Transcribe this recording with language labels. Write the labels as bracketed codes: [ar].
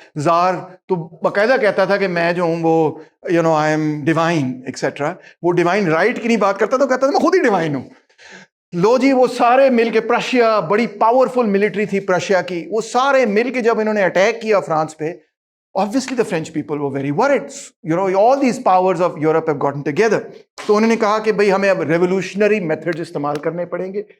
[hi] Jar तो बाकायदा कहता था कि मैं जो हूं वो [en] I am divine etcetera. [hi] वो डिवाइन राइट की नहीं बात करता, तो कहता था मैं खुद ही डिवाइन हूं. लो जी, वो सारे मिलके, प्रशिया बड़ी पावरफुल मिलिट्री थी प्रशिया की, वो सारे मिलके जब इन्होंने अटैक किया फ्रांस पे, [en] obviously the French people were very worried. All these powers of Europe have gotten together. [hi] तो उन्होंने कहा कि भाई हमें अब revolutionary methods इस्तेमाल करने पड़ेंगे.